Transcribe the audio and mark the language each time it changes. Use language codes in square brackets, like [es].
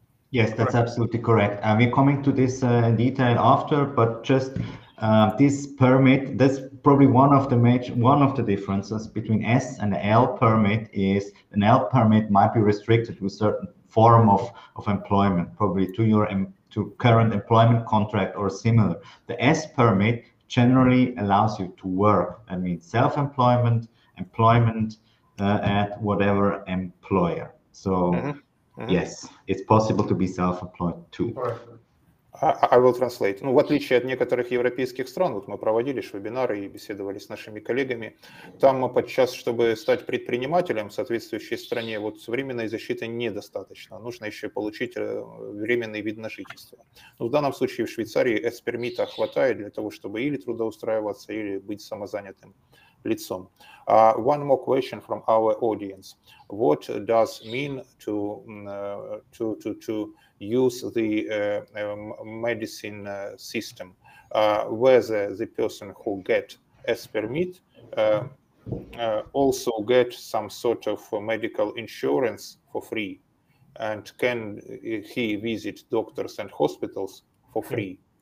[en] Yes, that's absolutely correct. We're coming to this in detail after, but just this permit, that's probably one of the differences between S and the L permit is an L permit might be restricted to a certain form of employment, probably to current employment contract or similar. The S permit generally allows you to work. I mean, self-employment, employment at whatever employer. So yes, it's possible to be self-employed too. I will translate. [ru] Ну, в отличие от некоторых европейских стран, вот мы проводили вебинары и беседовали с нашими коллегами, там подчас, чтобы стать предпринимателем в соответствующей стране, вот временной защиты недостаточно. Нужно еще получить временный вид на жительство. Но в данном случае в Швейцарии S-пермита хватает для того, чтобы или трудоустраиваться, или быть самозанятым лицом. [en] One more question from our audience. What does mean to use the medicine system, whether the person who get S permit also get some sort of medical insurance for free, and can he visit doctors and hospitals for free?